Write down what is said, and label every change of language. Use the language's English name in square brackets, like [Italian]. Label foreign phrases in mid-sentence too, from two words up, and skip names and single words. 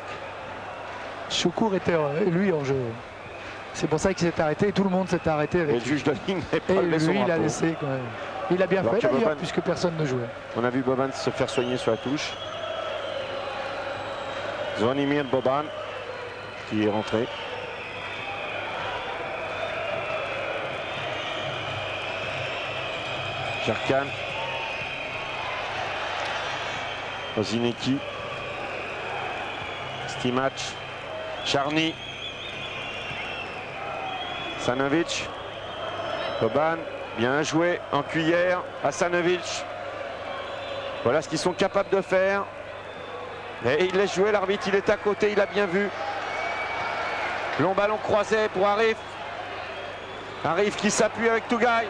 [French] Şükür était lui en jeu. C'est pour ça qu'il s'est arrêté et tout le monde s'est arrêté avec Et le juge de ligne n'avait pas et levé son lui, il a drapeau. laissé quand même. Il a bien Alors fait que d'ailleurs, Boban- puisque personne ne jouait. On a vu Boban se faire soigner sur la touche. Zvonimir Boban qui est rentré. Jerkan. Prosinecki. Stimac. Charny. Hasanovic. Boban, bien joué en cuillère. Hasanovic. Voilà ce qu'ils sont capables de faire. Et il laisse jouer l'arbitre, il est à côté, il a bien vu. Long ballon croisé pour Arif. Arif qui s'appuie avec Tougaï.